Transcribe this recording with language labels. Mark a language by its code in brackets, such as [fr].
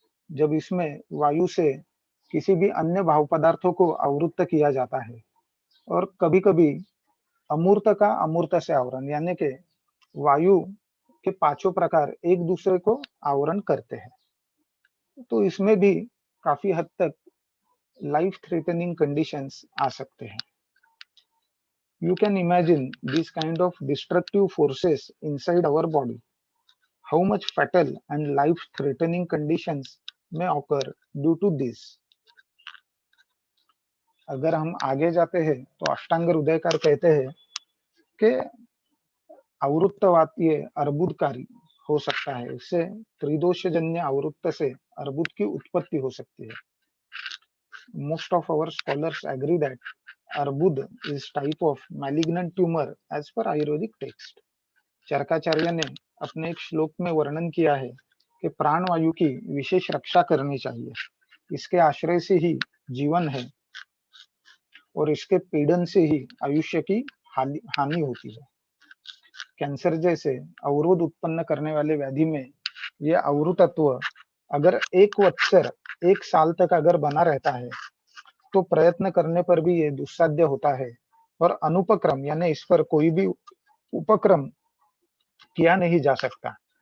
[hi] जब इसमें वायु से किसी भी अन्य भाव पदार्थों को आवृत्त किया जाता है और कभी कभी अमूर्त का अमूर्त से आवरण, यानी कि वायु के पांचों प्रकार एक दूसरे को आवरण करते हैं, तो इसमें भी काफी हद तक लाइफ थ्रेटनिंग कंडीशंस आ सकते हैं। [en] You can imagine these kind of destructive forces inside our body. How much fatal and life-threatening conditions may occur due to this. [hi] अगर हम आगे जाते हैं तो अष्टांग हृदयकार कहते हैं कि आवृत्तवात ये अर्बुदकारी हो सकता है। इससे त्रिदोषजन्य आवृत्त से अर्बुद की उत्पत्ति हो सकती है। [en] Most of our scholars agree that अर्बुद is type of malignant tumor as per Ayurvedic text. [hi] Charakacharya ने अपने एक श्लोक में वर्णन किया है कि प्राणवायु की विशेष रक्षा करनी चाहिए। इसके आश्रय से ही जीवन है और इसके पीड़न से ही आयुष्य की हानि होती है। कैंसर जैसे अवरोध उत्पन्न करने वाले व्याधि में यह अवरुतत्व अगर एक वत्सर, एक साल तक अगर बना रहता है तो प्रयत्न करने पर भी ये दुस्साध्य होता है और अनुपक्रम यानी इस पर कोई भी उपक्रम किया नहीं जा सकता।